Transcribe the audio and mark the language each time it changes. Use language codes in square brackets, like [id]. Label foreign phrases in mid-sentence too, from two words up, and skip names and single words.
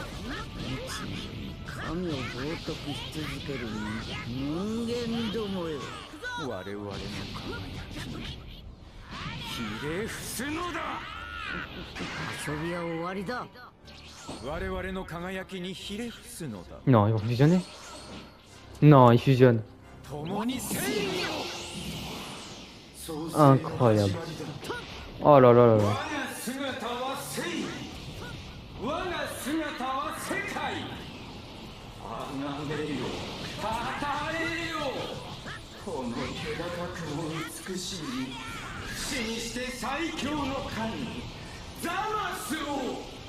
[ja] 神を冒涜し続ける人間どもよ。我々の輝きにひれ伏すのだ。遊びは終わりだ。我々の輝きにひれ伏すのだ。 [fr] Non, ils vont fusionner. Non, ils fusionnent. [ja] 共にせいよ。 [fr] Incroyable. Oh là là là là. [ja] 姿は正義、我が姿は世界。あがめよ、たたえよ。この気高くも美しい、死にして最強の神、ザマスを。